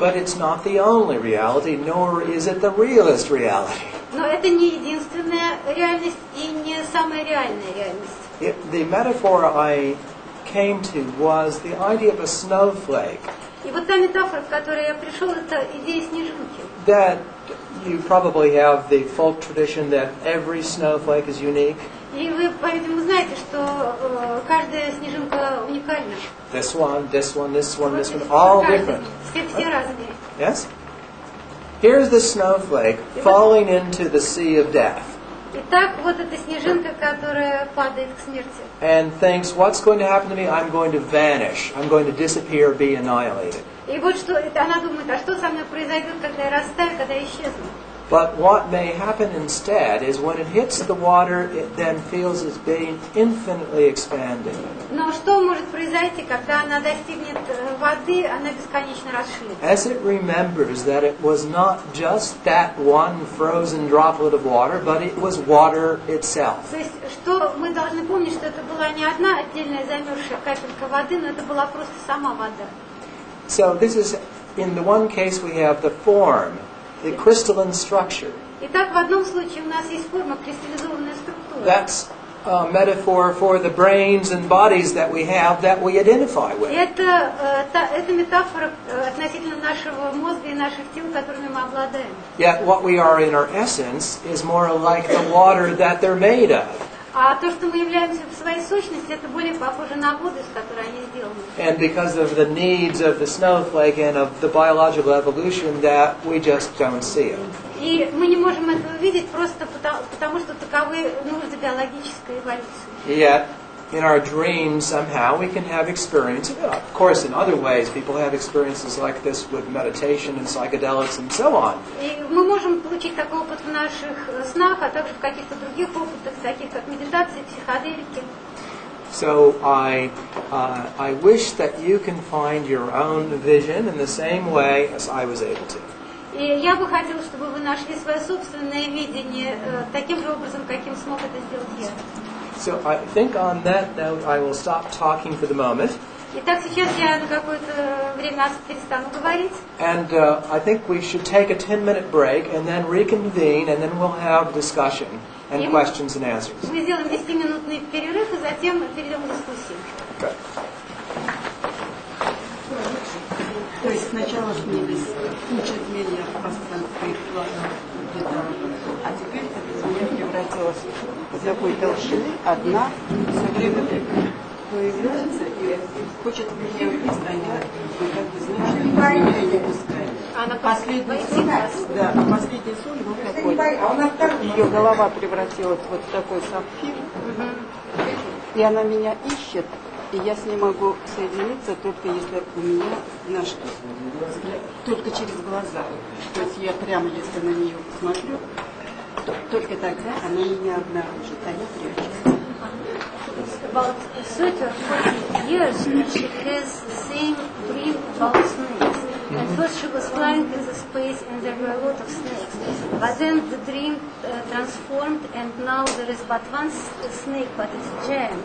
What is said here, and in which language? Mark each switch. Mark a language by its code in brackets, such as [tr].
[en] But it's not the only reality, nor is it the realist reality. [ru] Но это не единственная реальность и не самая реальная реальность. [en] The metaphor I came to was the idea of a snowflake. [ru] И вот та метафора, к которой я пришел, это идея снежинки. [en] That you probably have the folk tradition that every snowflake is unique. [ru] И вы, по-видимому, знаете, что каждая снежинка уникальна. [en] This one, this one, this one, this one, all different. [ru] Все разные. [en] Yes? Here's the snowflake falling into the sea of death. [ru] Итак, вот эта снежинка, которая падает к смерти. [en] And thinks, what's going to happen to me? I'm going to vanish. I'm going to disappear, be annihilated. [ru] И вот что, она думает, а что со мной произойдет, когда я растаю, когда я исчезну? [en] But what may happen instead is when it hits the water, it then feels as being infinitely expanded. [ru] Но что может произойти, когда она достигнет воды, она бесконечно расширится? [en] As it remembers that it was not just that one frozen droplet of water, but it was water itself. [ru] То есть, что мы должны помнить, что это была не одна отдельная замерзшая капелька воды, но это была просто сама вода. [en] So this is, in the one case we have the form, the crystalline structure. [ru] Итак, в одном случае у нас есть форма, кристаллизованная структура. [en] That's a metaphor for the brains and bodies that we have that we identify with. [ru] Это метафора относительно нашего мозга и наших тел, которыми мы обладаем. [en] Yet what we are in our essence is more like the water that they're made of. [ru] А то, что мы являемся в своей сущности, это более похоже на воду, из которой они сделаны. [en] And because of the needs of the snowflake and of the biological evolution, that we just don't see it. [ru] И мы не можем это увидеть просто потому, что таковы нужды биологической эволюции. [en] Yet, in our dreams, somehow, we can have experiences. Of course, in other ways, people have experiences like this with meditation and psychedelics and so on. [ru] И мы можем получить такой опыт в наших снах, а также в каких-то других опытах, таких как медитация, психоделики. [en] So I wish that you can find your own vision in the same way as I was able to. [ru] И я бы хотела, чтобы вы нашли свое собственное видение таким же образом, каким смог это сделать я. [en] So I think on that note, I will stop talking for the moment. [ru] Итак, сейчас я на какое-то время перестану говорить. [en] And I think we should take a 10-minute break and then reconvene, and then we'll have discussion and questions and answers. [ru] Мы сделаем 10-минутный перерыв и затем перейдем к дискуссии. [en] Okay. [ru] То есть сначала снились куча змея в пространстве где-то, а теперь эта змея превратилась в такой толщины, одна все время появляется и хочет меня есть, а я как бы значит меня не пускаю. Она Последний сон, да, а последний сон был такой. Ее голова превратилась вот в такой сапфир, и она меня ищет. И я с ней могу соединиться только если у меня наш взгляд, только через глаза. То есть я прямо, если на нее смотрю, только тогда она меня обнаружит, а я прячусь. [en] About 30 or 40 years she has the same dream about snakes. And first she was flying in the space and there were a lot of snakes. But then the dream transformed and now there is but one snake, but it's giant.